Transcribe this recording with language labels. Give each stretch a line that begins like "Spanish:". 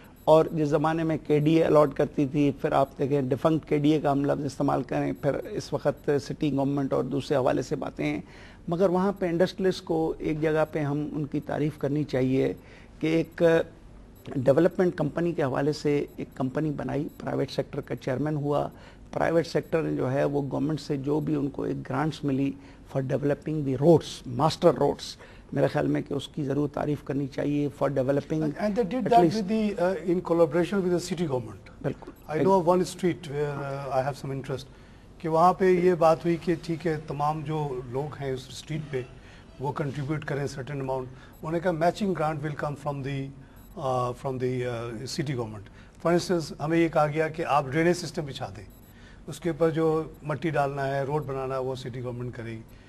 Urdu: اور جس زمانے میں KDA الاٹ کرتی تھی، پھر آپ دیکھیں ڈیفنکٹ KDA کا ہم لفظ استعمال کریں، پھر اس وقت سٹی گورنمنٹ اور دوسرے حوالے سے باتیں ہیں، مگر وہاں پہ انڈسٹریلسٹ کو ایک جگہ پہ ہم ان کی تعریف کرنی چاہیے کہ ایک ڈیولپمنٹ کمپنی کے حوالے سے ایک کمپنی بنائی، پرائیویٹ سیکٹر کا چیئرمین ہوا، پرائیویٹ سیکٹر نے جو ہے وہ گورنمنٹ سے جو بھی ان کو ایک گرانٹس ملی
English: for developing the roads,
Urdu: master roads, میرے خیال میں کہ اس کی ضرور تعریف کرنی چاہیے for developing.
English: And they did that with the in collaboration with the city government.
Urdu: بالکل.
English: I know of one street where I have some interest
Urdu: کہ وہاں پہ یہ بات ہوئی کہ ٹھیک ہے تمام جو لوگ ہیں اس اسٹریٹ پہ وہ کنٹریبیوٹ کریں سرٹن اماؤنٹ، انہوں نے کہا
English: Matching grant will come from the city government.
Urdu: For instance ہمیں یہ کہا گیا کہ آپ ڈرینیج سسٹم بچھا دیں، اس کے اوپر جو مٹی ڈالنا ہے، روڈ بنانا ہے، وہ سٹی گورنمنٹ کرے گی.